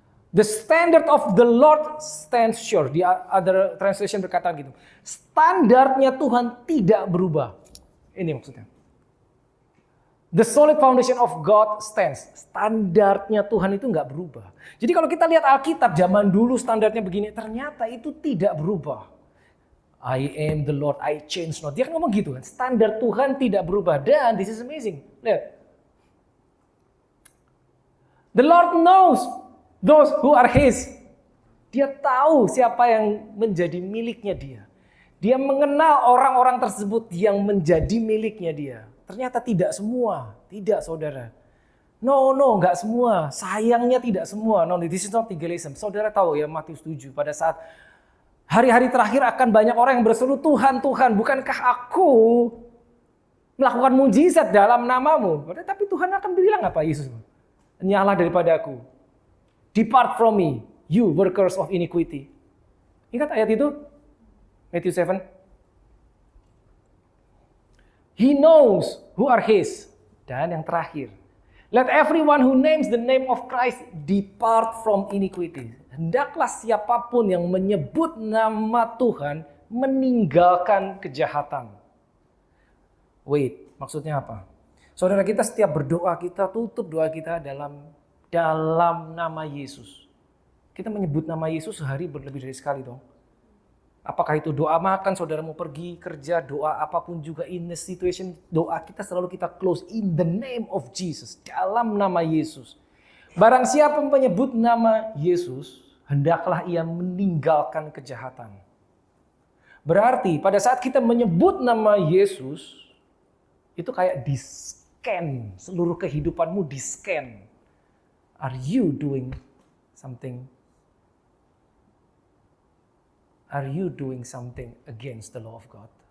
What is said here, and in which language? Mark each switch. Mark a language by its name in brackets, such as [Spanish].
[English] The standard of the Lord stands sure. [Indonesian] Di [English] other translation [Indonesian] berkata gitu. Standarnya Tuhan tidak berubah. Ini maksudnya. [English] The solid foundation of God stands. [Indonesian] Standarnya Tuhan itu nggak berubah. Jadi kalau kita lihat Alkitab zaman dulu standarnya begini, ternyata itu tidak berubah. [English] I am the Lord, I change not. [Indonesian] Dia kan ngomong gitu kan. Standar Tuhan tidak berubah. [English] Dan this is amazing. Lihat. The Lord knows those who are His. [Indonesian] Dia tahu siapa yang menjadi miliknya dia. Dia mengenal orang-orang tersebut yang menjadi miliknya dia. Ternyata tidak semua. Tidak, saudara. No, enggak semua. Sayangnya tidak semua. [English] No, this is not legalism. [Indonesian] Saudara tahu ya Matius 7 pada saat hari-hari terakhir akan banyak orang yang berseru, Tuhan, Tuhan, bukankah aku melakukan mujizat dalam namamu? Tapi Tuhan akan bilang apa Yesus? Nyala daripada aku. [English] Depart from me, you workers of iniquity. [Indonesian] Ingat ayat itu? Matthew 7. [English] He knows who are His. [Indonesian] Dan yang terakhir. [English] Let everyone who names the name of Christ depart from iniquity. [Indonesian] Hendaklah siapapun yang menyebut nama Tuhan meninggalkan kejahatan. Wait, maksudnya apa? Saudara, kita setiap berdoa, kita tutup doa kita dalam nama Yesus. Kita menyebut nama Yesus sehari berlebih dari sekali dong. Apakah itu doa makan, saudara mau pergi kerja, doa apapun juga [English] in the situation, [Indonesian] doa kita selalu kita close [English] in the name of Jesus, [Indonesian] dalam nama Yesus. Barang siapa menyebut nama Yesus, hendaklah ia meninggalkan kejahatan. Berarti pada saat kita menyebut nama Yesus, itu kayak di-scan, seluruh kehidupanmu di-scan. [English] Are you doing something? Are you doing something against the law of God?